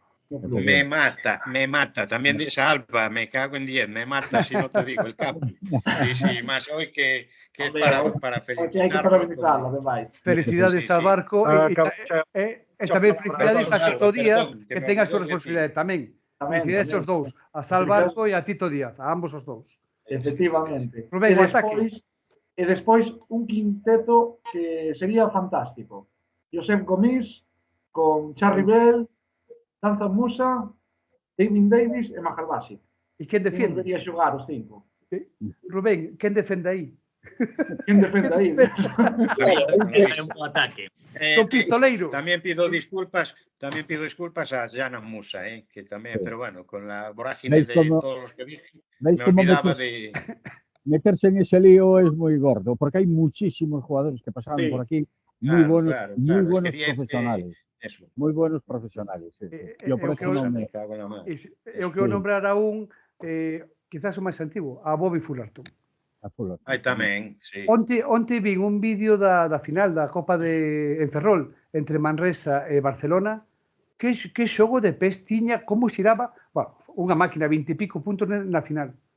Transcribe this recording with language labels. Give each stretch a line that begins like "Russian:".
Spanish: Me mata, también de Salva, me cago en 10, me mata si no te digo el Capi. Sí, más hoy que es para felicitarlo.
Galician: Hai que parabenizarlo, ademais.
Spanish: Felicidades al Barco
Galician: e tamén felicidades a Tito Díaz, que tenga a súa responsabilidade tamén. Felicidades aos dous, a Salvarco e a Tito Díaz, a ambos os dous. Efectivamente. Rubén, o ataque. E despois un quinteto que sería fantástico. Josep Gomis, con Charlie Bell, Danza Musa, David Davis e Mahalbasi. E quen defende? Debería xogar os 5. Rubén, quen defende aí? Quen defende aí? É un ataque. Son pistoleiros.
Spanish: Tamén pido disculpas a Jana Musa, que tamén, pero bueno, con la vorágine de todos los que dije, me olvidaba de... Meterse en ese lío es muy gordo, porque hay muchísimos jugadores que pasaron por aquí, muy buenos profesionales. Muy buenos profesionales. Yo por eso non me...
Galician: Eu quero nombrar a un, quizás o máis antigo, a Bobby Fullerton. Aí tamén, sí. Onte vin un vídeo da final da Copa en Ferrol entre Manresa e Barcelona. Que xogo de pés tiña, como xiraba, bueno, unha máquina, 20 e pico puntos na final.